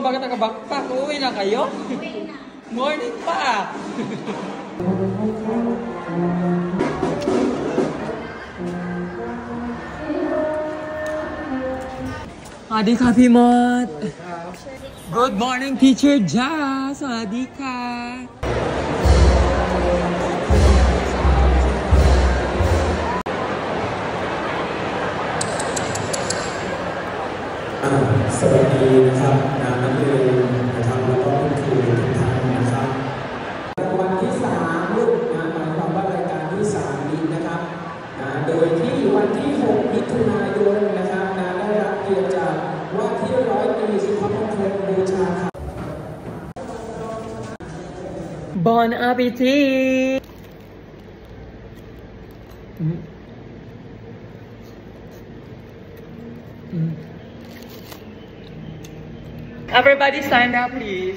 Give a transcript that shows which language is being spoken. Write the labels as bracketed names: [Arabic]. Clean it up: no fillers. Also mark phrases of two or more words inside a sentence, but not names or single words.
[Filipino] Bakit naka-backpack? Uwi na kayo? Uwi na. Morning pa. [Thai] สวัสดีค่ะ, Pimot. [English] Good morning, Teacher Ja. [Thai] สวัสดีค่ะ. สวัสดีนะครับนักเรียนนะครับแล้วก็คุณครูทุกท่านนะครับวันที่3ลูกนะหมายความว่ารายการที่3นี้นะครับโดยที่วันที่6มิถุนายนนะครับได้รับเกียรติจากว่าที่ร้อยตรีสุภพงศ์บูชาครับ [French] Bon appetit! [English] Everybody stand up, please.